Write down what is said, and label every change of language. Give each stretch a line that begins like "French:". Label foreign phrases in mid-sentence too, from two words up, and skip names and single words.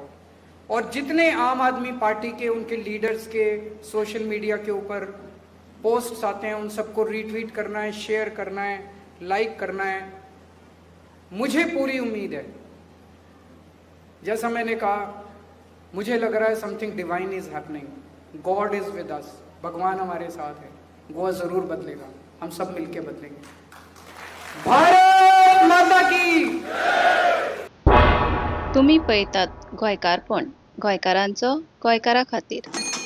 Hindi: और जितने आम आदमी पार्टी के उनके लीडर्स के
English: social media
Hindi: के ऊपर पोस्ट्स आते हैं, उन सबको रीट्वीट करना है, शेयर करना है, लाइक करना है। मुझे पूरी उम्मीद है, जैसा मैंने कहा, मुझे लग रहा है
English: something divine is happening, God is with us,
Hindi: भगवान हमारे साथ है। गोवा जरूर बदलेगा, हम सब मिलके बदलेंगे। भारत माता की।
Konkani: तुम्ही पळयतात गोंयकारपण, गोंयकारांचो गोंयकारा खातीर।